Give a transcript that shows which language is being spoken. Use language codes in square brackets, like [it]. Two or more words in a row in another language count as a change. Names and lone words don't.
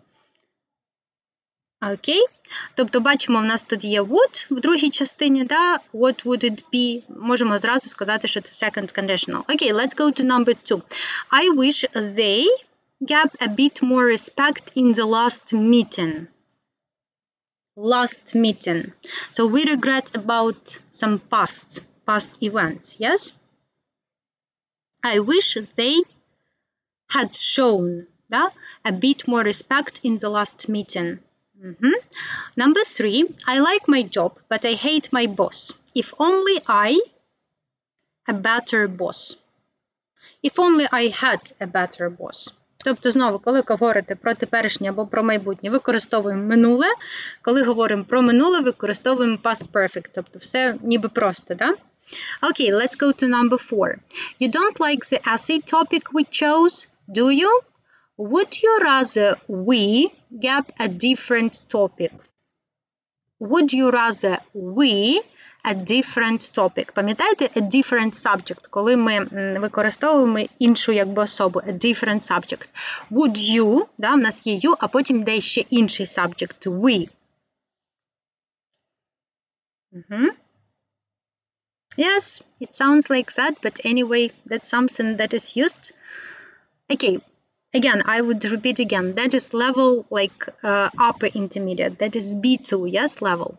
[uk] Окей. Тобто, бачимо, в нас тут є would в другій частині, да? [en] What would it be? [uk] Можемо зразу сказати, що це [en] second conditional. Окей, let's go to number 2. I wish they gave a bit more respect in the last meeting. Last meeting. So we regret about some past events, yes? I wish they had shown, да? A bit more respect in the last meeting. Number 3, I like my job, but I hate my boss. If only I a better boss. If only I had a better boss. [uk] Тобто, знову, коли говорите про теперішнє або про майбутнє, використовуємо минуле. Коли говоримо про минуле, використовуємо past perfect. Тобто, все ніби просто, да? [en] Okay, let's go to number 4. You don't like the essay topic we chose, do you? Would you rather we get a different topic? Would you rather we a different topic? [uk] Пам'ятаєте, [en] a different subject, [uk] коли ми використовуємо іншу якби особу, [en] a different subject. Would you, [uk] да, в нас є you, а потім йде ще інший subject, we. [en] Yes, it sounds like that, but anyway, that's something that is used. Okay, again, I would repeat again, that is level like upper intermediate, that is B2, yes, level.